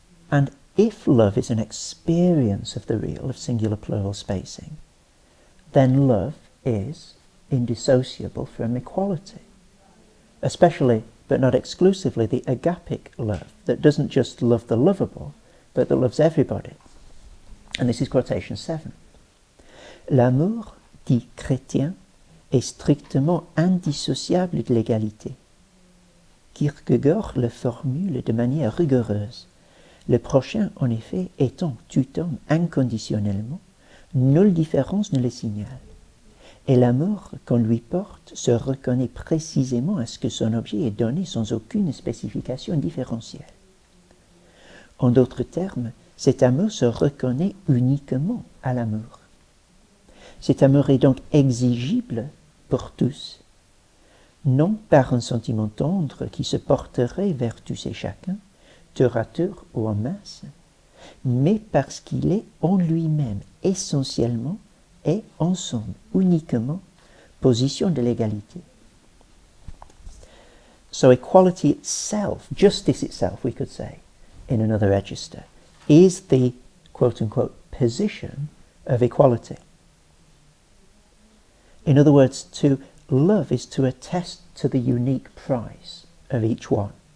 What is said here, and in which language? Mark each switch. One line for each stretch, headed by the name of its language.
English: And if love is an experience of the real of singular plural spacing, then love is indissociable from equality, especially but not exclusively the agapic love that doesn't just love the lovable, but that loves everybody. And this is quotation 7.
French: L'amour, dit chrétien, est strictement indissociable de l'égalité. Kierkegaard le formule de manière rigoureuse. Le prochain, en effet, étant tout homme inconditionnellement, nulle différence ne le signale. Et l'amour qu'on lui porte se reconnaît précisément à ce que son objet est donné sans aucune spécification différentielle. En d'autres termes, cet amour se reconnaît uniquement à l'amour. Cet amour est donc exigible pour tous, non par un sentiment tendre qui se porterait vers tous et chacun, tour à tour ou en masse, mais parce qu'il est en lui-même essentiellement et ensemble, uniquement, position de l'égalité.
English: So equality itself, justice itself, we could say, in another register, is the quote-unquote position of equality. In other words, to love is to attest to the unique price of each one.